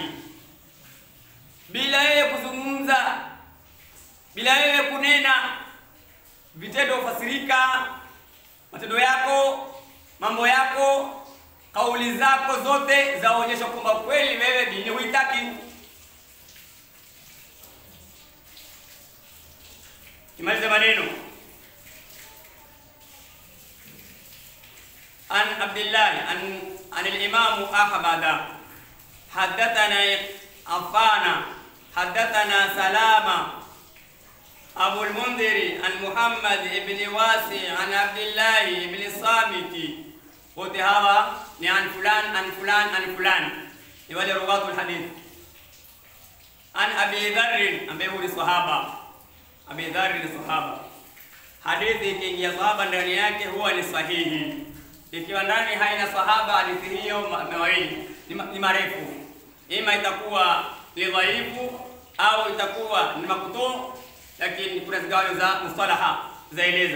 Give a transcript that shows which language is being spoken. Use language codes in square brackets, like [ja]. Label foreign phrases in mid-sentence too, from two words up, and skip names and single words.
[sw] Bila wewe kuzungumza, bila wewe kunena, vitendo hufasirika. Matendo yako, mambo yako, kauli zako zote zaonyesha kwamba kweli wewe dini huitaki. Imaliza maneno. [ar] عن عبد الله عن الإمام أحمد حدثنا عفان حدثنا سلمة أبو المنذر عن محمد بن واسع عن عبد الله بن الصامت. [sw] Wote hawa ni [ar] عن فلان عن فلان عن فلان, [sw] ni wale [ar] رواة الحديث. عن أبي ذر, [sw] ambaye ni sahaba. Abi Dharr ni sahaba. Hadithi ikiingia sahaba ndani yake huwa ni sahihi. Ikiwa ndani haina sahaba, hadithi hiyo mawili ni marefu, ima itakuwa ni dhaifu au itakuwa ni makutu, lakini kuna zigawanyo za mustalaha zaeleza.